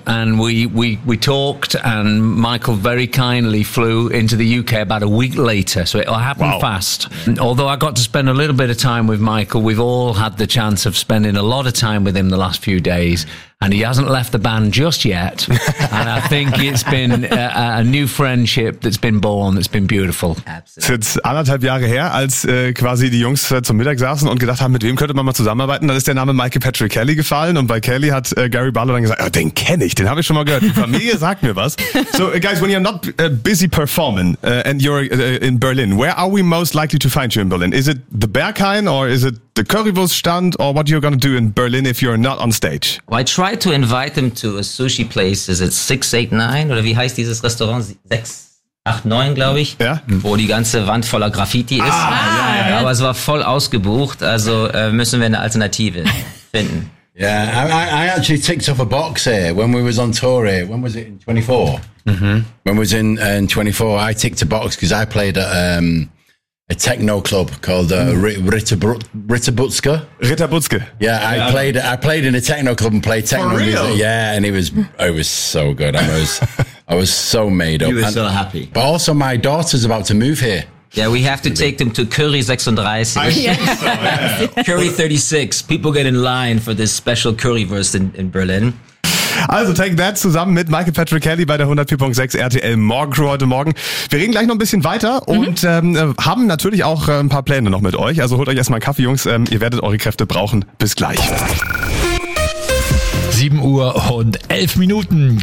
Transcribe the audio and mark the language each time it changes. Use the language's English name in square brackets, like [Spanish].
[English] And we talked, and Michael very kindly flew into the UK about a week later. So it all happened fast. Although I got to spend a little bit of time with Michael, we've all had the chance of spending a lot of time with him the last few days. And he hasn't left the band just yet. And I think it's been a new friendship that's been born, that's been beautiful. [German] Absolutely. Es ist jetzt anderthalb Jahre her, als quasi die Jungs zum Mittag saßen und gedacht haben, mit wem könnte man mal zusammenarbeiten. Dann ist der Name Michael Patrick Kelly gefallen. Und bei Kelly hat Gary Barlow dann gesagt, oh, den kenne ich, den habe ich schon mal gehört. Die Familie sagt mir was. [English] So, guys, when you're not busy performing and you're in Berlin, where are we most likely to find you in Berlin? Is it the Berghain or is it the Currywurststand or what you're going to do in Berlin if you're not on stage? Well, I try to invite them to a sushi place. Is it 689? [German] Oder wie heißt dieses Restaurant? 689, glaube ich. Ja. Wo die ganze Wand voller Graffiti ist. Ah, ja. Aber es war voll ausgebucht, also müssen wir eine Alternative finden. [English] Yeah, I actually ticked off a box here when we was on tour here. When was it? In 24? Mm-hmm. When was in 24, I ticked a box because I played at a techno club called Ritterbutzke. Yeah, I played in a techno club and played techno music. Yeah, and it was so good. I was so made up. You were so happy. But also my daughter's about to move here. Yeah, we have to take them to Curry 36. I think so, yeah. Curry 36. People get in line for this special Curryverse in Berlin. [German] Also, Take That zusammen mit Michael Patrick Kelly bei der 104.6 RTL Morgencrew heute Morgen. Wir reden gleich noch ein bisschen weiter und haben natürlich auch ein paar Pläne noch mit euch. Also holt euch erstmal einen Kaffee, Jungs. Ihr werdet eure Kräfte brauchen. Bis gleich. 7 Uhr und 11 Minuten.